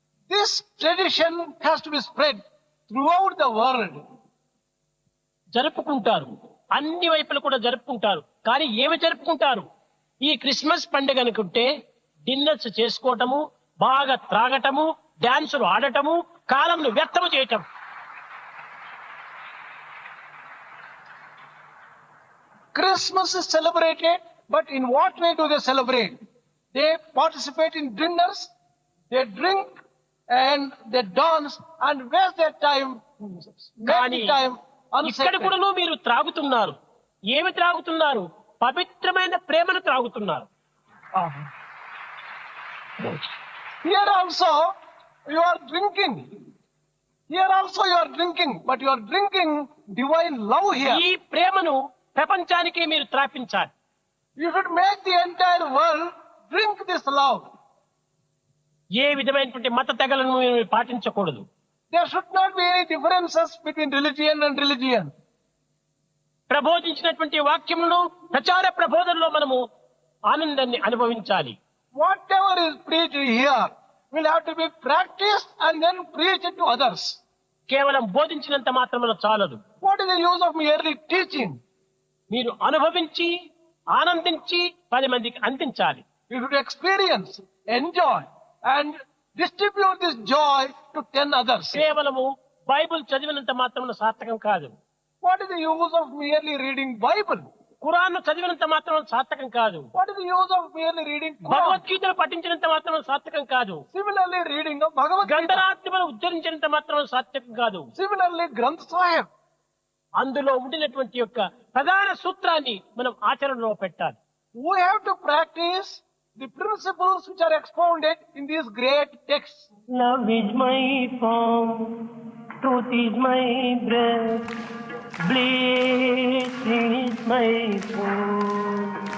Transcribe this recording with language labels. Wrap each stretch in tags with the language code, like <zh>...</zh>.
<en>This tradition has to be spread throughout the world.</en> <te>జరుపుకుంటారు, అన్ని వైపులు కూడా జరుపుకుంటారు. కానీ ఏమి జరుపుకుంటారు? ఈ క్రిస్మస్ పండుగ అనుకుంటే డిన్నర్స్ చేసుకోవటము, బాగా త్రాగటము, డాన్సులు ఆడటము, కాలంను వ్యర్థము చేయటం.</te> <en>Christmas is celebrated, but in what way do they celebrate? They participate in dinners, they drink, and they dance and waste their time,</en> <te>కానీ</te> <en>make the time</en> <te>ఇక్కడ</te> <en>unsacred.</en> <te>కూడా మీరు త్రాగుతున్నారు. ఏమి త్రాగుతున్నారు? పవిత్రమైన ప్రేమను త్రాగుతున్నారు.</te> <en>Here also you are drinking. Here also you are drinking, but you are drinking divine love here.</en> <te>ఈ ప్రేమను ప్రపంచానికి మీరు త్రాపించాలి.</te> <en>You should make the entire world drink this love.</en> <te>ఏ విధమైనటువంటి మత తెగలను మీరు పాటించకూడదు.</te> <en>There should not be any differences between religion and religion.</en> <te>ప్రబోధించినటువంటి వాక్యములను ప్రచార ప్రబోధనలో మనము ఆనందాన్ని అనుభవించాలి.</te> <en>Whatever is preached here will have to be practiced and then preached to others.</en> <te>కేవలం బోధించినంత మాత్రమే చాలదు.</te> <en>What is the use of merely teaching?</en> <te>మీరు అనుభవించి, ఆనందించి 10 మందికి అందించాలి.</te> <en>You should experience, enjoy, and distribute this joy to 10 others.</en> <te>కేవలము Bible చదివినంత మాత్రమే సార్థకం కాదు.</te> <en>What is the use of merely reading Bible?</en> <te>Quran చదివినంత మాత్రమే సార్థకం కాదు.</te> <en>What is the use of merely reading Quran?</en> <te>భగవద్గీతను పఠించినంత మాత్రమే సార్థకం కాదు.</te> <en>Similarly, reading of Bhagavad Gita.</en> <te>గంధరాత్మను ఉచ్చరించినంత మాత్రమే సార్థకం కాదు.</te> <en>Similarly, Granth Sahib.</en> <te>అందులో ఉండినటువంటి యొక్క ప్రధాన సూత్రాన్ని మనం ఆచరణలో పెట్టాలి.</te> <en>We have to practice the principles which are expounded in these great texts. Love is my form, truth is my breath, bliss is my food.</en>